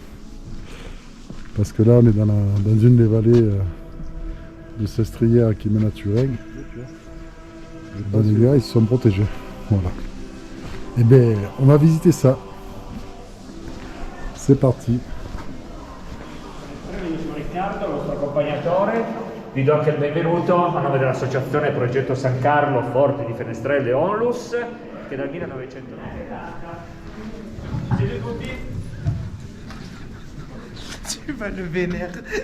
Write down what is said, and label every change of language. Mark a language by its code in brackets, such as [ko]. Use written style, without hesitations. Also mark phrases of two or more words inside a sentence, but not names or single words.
[fr] Parce que là, on est dans une des vallées de Sestrière qui mène à Turin. Les gars, ils se sont protégés. Voilà. Et bien, on va visiter ça. C'est parti. [it] Benissimo Riccardo, il nostro accompagnatore. Vi do anche il benvenuto a nome dell'associazione Progetto San Carlo Forti di Fenestrelle Onlus, che dal 1990. Siete tutti? [fr] Tu vas le vénère.